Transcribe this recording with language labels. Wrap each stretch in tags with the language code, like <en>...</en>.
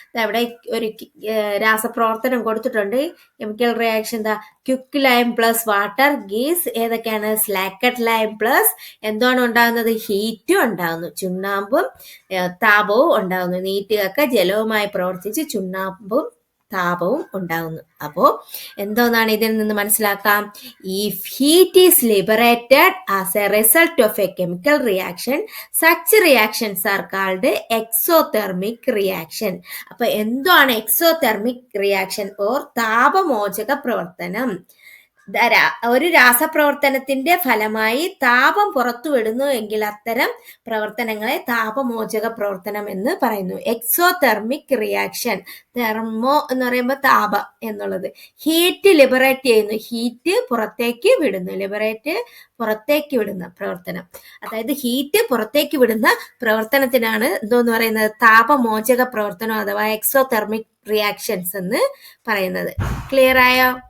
<ml>അവിടെ ഒരു രാസപ്രവർത്തനം കൊടുത്തിട്ടുണ്ട്. കെമിക്കൽ റിയാക്ഷൻ എന്താ, ക്വിക്ക് ലൈം പ്ലസ് വാട്ടർ ഗീസ് ഏതൊക്കെയാണ്, സ്ലാക്കഡ് ലൈം പ്ലസ് എന്താണ് ഉണ്ടാകുന്നത്, ഹീറ്റും ഉണ്ടാകുന്നു, ചുണ്ണാമ്പും താപവും ഉണ്ടാകുന്നു. നീറ്റുകക്ക ജലവുമായി പ്രവർത്തിച്ച് ചുണ്ണാമ്പും താപവും ഉണ്ടാകുന്നു. അപ്പോൾ എന്തോന്നാണ് ഇതിൽ നിന്ന് മനസ്സിലാക്കാം,</ml> <en>if heat is liberated as a result of a chemical reaction, such reactions are called exothermic reaction.</en> <ml>അപ്പൊ എന്താണ് എക്സോതെർമിക് റിയാക്ഷൻ ഓർ താപമോചക പ്രവർത്തനം? ഒരു രാസപ്രവർത്തനത്തിന്റെ ഫലമായി താപം പുറത്തുവിടുന്നു എങ്കിൽ അത്തരം പ്രവർത്തനങ്ങളെ താപമോചക പ്രവർത്തനം എന്ന് പറയുന്നു. എക്സോതെർമിക് റിയാക്ഷൻ, തെർമോ എന്ന് പറയുമ്പോൾ താപം എന്നുള്ളത്, ഹീറ്റ് ലിബറേറ്റ് ചെയ്യുന്നു, ഹീറ്റ് പുറത്തേക്ക് വിടുന്നു, ലിബറേറ്റ് പുറത്തേക്ക് വിടുന്ന പ്രവർത്തനം, അതായത് ഹീറ്റ് പുറത്തേക്ക് വിടുന്ന പ്രവർത്തനത്തിനാണ് എന്തോന്ന് പറയുന്നത്, താപമോചക പ്രവർത്തനം അഥവാ എക്സോതെർമിക് റിയാക്ഷൻസ് എന്ന് പറയുന്നത്. ക്ലിയർ ആയോ?</ml>